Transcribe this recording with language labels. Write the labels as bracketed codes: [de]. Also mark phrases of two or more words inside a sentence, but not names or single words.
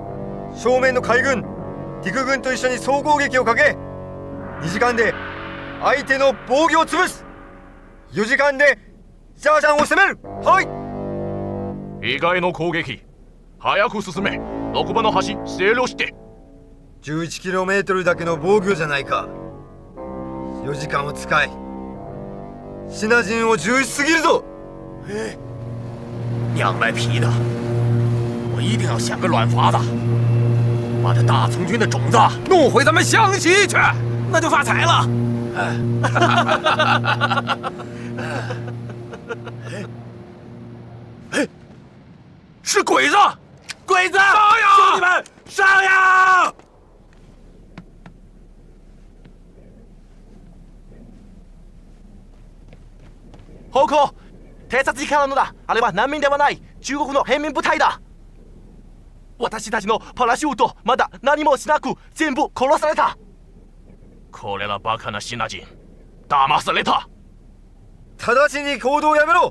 [ja] 正面の海軍、陸軍と一緒に総攻撃をかけ、2時間で相手の防御を潰す。4時間でジャージャンを攻める。はい。意外の攻撃、早く進め。6番の橋整量して。 11km だけの防御じゃないか。4時間を使い、シナ人を重視すぎるぞ。 [zh] 娘卖皮的，我一定要想个软法子，把这大从军的种子弄回咱们湘西去，那就发财了。是鬼子！鬼子！上呀！兄弟们，上呀！ [ja] 報告、偵察機からのだ。あれは難民ではない、中国の平民部隊だ。私たちのパラシュート、まだ何もしなく全部殺された。これらバカなシナ人、騙された。直ちに行動をやめろ。